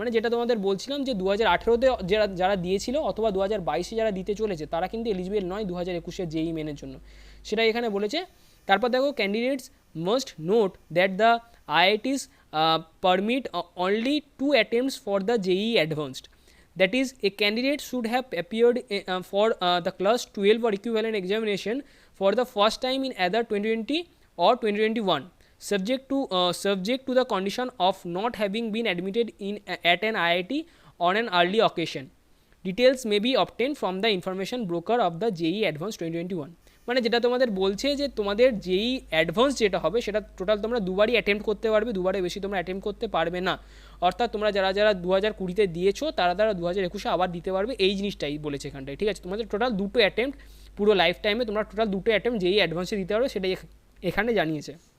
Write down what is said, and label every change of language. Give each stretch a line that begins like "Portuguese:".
Bangla: মানে যেটা তোমাদের বলছিলাম যে 2018-তে যারা দিয়েছিল অথবা 2022-এ যারা দিতে চলেছে তারা কিন্তু এলিজিবল নয় 2021-এর JEE মেনের জন্য, সেটাই এখানে বলেছে। তারপর দেখো
English: Candidates must note that the IITs permit only 2 attempts for the JEE Advanced. That is, a candidate should have appeared for the class 12 or equivalent examination for the first time in either 2020 or 2021, subject to the condition of not having been admitted at an IIT on an early occasion. Details may be obtained from the information broker of the JEE Advanced 2021.
Bangla: মানে যেটা তোমাদের বলছে যে তোমাদের JEE advance যেটা হবে সেটা total তোমরা দুবারই অ্যাটেম্প্ট করতে পারবে, দুবারে বেশি তোমরা অ্যাটেম্প্ট করতে পারবে না। অর্থাৎ তোমরা যারা 2020-তে দিয়েছো তারা 2021-এ আবার দিতে পারবে, এই জিনিসটাই বলেছে এখানটায়, ঠিক আছে। তোমাদের টোটাল 2টো অ্যাটেম্প্ট পুরো লাইফ টাইমে তোমরা টোটাল 2টো অ্যাটেম্প্ট JEE অ্যাডভান্সে দিতে পারবে, সেটাই এখানে জানিয়েছে।